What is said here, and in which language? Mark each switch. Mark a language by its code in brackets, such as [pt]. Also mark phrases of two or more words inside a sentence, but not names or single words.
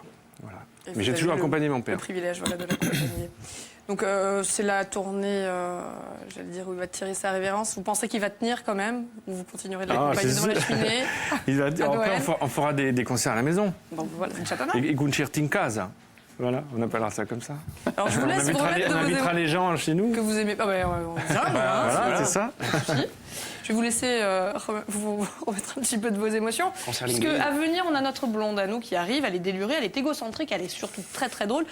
[fr] Voilà. Et Mais vous j'ai avez toujours le- accompagné mon père. Le privilège, voilà, de l'accompagner. Donc c'est la tournée, j'allais dire, où il va tirer sa révérence. Vous pensez qu'il va tenir quand même? Ou vous continuerez de l'accompagner c'est devant la sûr. cheminée? Après Noël. on fera des concerts à la maison. Bon, voilà, c'est déjà pas mal. [it] I concerti in casa. [fr] Voilà, on appellera ça comme ça. Alors je vous laisse vous remettre de on vos invitera les gens chez nous. que vous aimez. Ah ouais, on dira, hein, Voilà, c'est ça. Je vais vous laisser vous remettre un petit peu de vos émotions. Puisque à venir, on a notre blonde à nous qui arrive. Elle est délurée, elle est égocentrique, elle est surtout très très drôle.